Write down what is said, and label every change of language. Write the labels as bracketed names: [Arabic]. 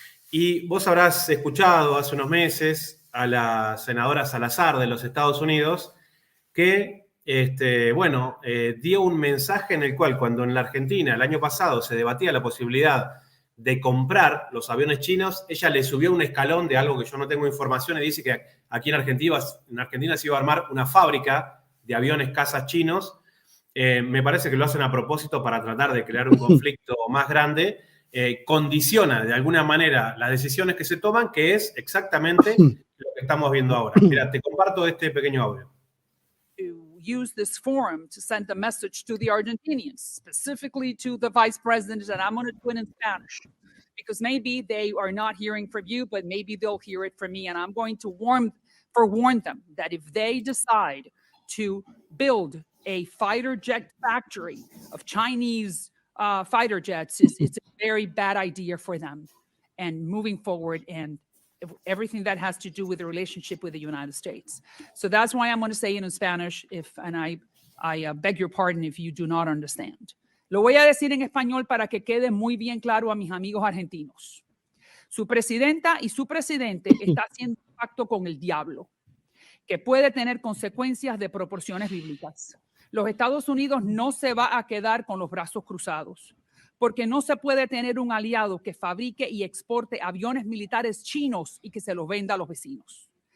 [Spanish] Y vos habrás escuchado hace unos meses a la senadora Salazar de los Estados Unidos que, dio un mensaje en el cual cuando en la Argentina el año pasado se debatía la posibilidad de comprar los aviones chinos, ella le subió un escalón de algo que yo no tengo información y dice que aquí en Argentina se iba a armar una fábrica de aviones cazas chinos. Me parece que lo hacen a propósito para tratar de crear un conflicto más grande. Condiciona de alguna manera las decisiones que se toman, que es exactamente lo que estamos viendo ahora. Mira, te comparto este pequeño audio. [English] Use this forum to send a message to the Argentinians, specifically to the vice president, and I'm going to do it in Spanish, because maybe they are not hearing from you, but maybe they'll hear it from me, and I'm going to warn them that if they decide to build a fighter jet factory of Chinese fighter jets, it's a very bad idea for them. And moving forward, and everything that has to do with the relationship with the United States. So that's why I'm going to say it in Spanish, and I beg your pardon if you do not understand. [Spanish] Lo voy a decir en español para que quede muy bien claro a mis amigos argentinos. Su presidenta y su presidente está haciendo un pacto con el diablo, que puede tener consecuencias de proporciones bíblicas. Los Estados Unidos no se va a quedar con los brazos cruzados, porque no se puede tener un aliado que fabrique y exporte aviones militares chinos y que se los venda a los vecinos.